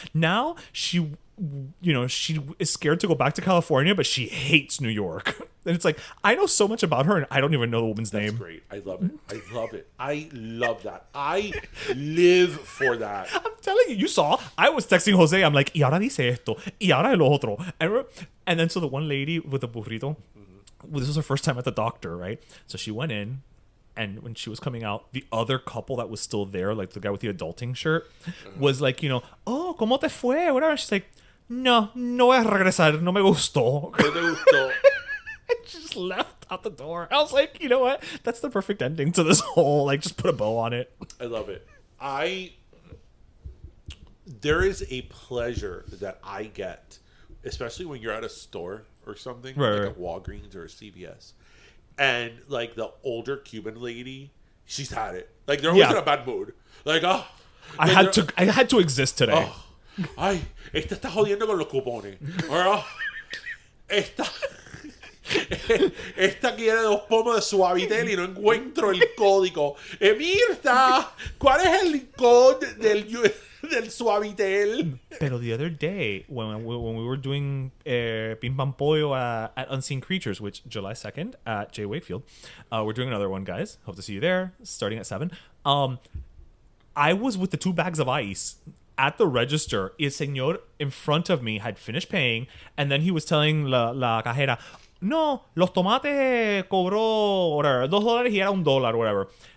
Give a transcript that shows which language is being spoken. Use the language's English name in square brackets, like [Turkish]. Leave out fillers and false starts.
[English] Now she is scared to go back to California, but she hates New York. And it's like, I know so much about her and I don't even know the woman's name. That's great. I love it. I love that. I live for that. I'm telling you, I was texting Jose. I'm like, [Spanish] y ahora dice esto, y ahora el otro. [English] And then so the one lady with the burrito, this was her first time at the doctor, right? So she went in, and when she was coming out, the other couple that was still there, like the guy with the adulting shirt, was like, oh, [Spanish] ¿cómo te fue? [English] Whatever. And she's like, [Spanish] no voy a regresar, no me gustó. No te gustó. [English] And she just left out the door. I was like, you know what? That's the perfect ending to this whole, like, just put a bow on it. I love it. There is a pleasure that I get, especially when you're at a store or something, right. A Walgreens or a CVS, and like the older Cuban lady, she's had it. Like they're always in a bad mood. Like, oh, I had to exist today. [Spanish] Oh, ay, esta está jodiendo con los cupones. [English] Or, oh, [Spanish] esta quiere 2 pomos de Suavitel y no encuentro el código. Mirta, ¿cuál es el código del Suavitel? Pero [English] the other day, when we were doing Pim Pam Pollo at Unseen Creatures, which July 2nd at J. Wakefield, we're doing another one, guys. Hope to see you there, starting at 7. I was with the 2 bags of ice at the register. [Spanish] El señor [English] in front of me had finished paying, and then he was telling [Spanish] la cajera, no, los tomates cobró [English] whatever, $2 [Spanish] y era [English] $1, whatever.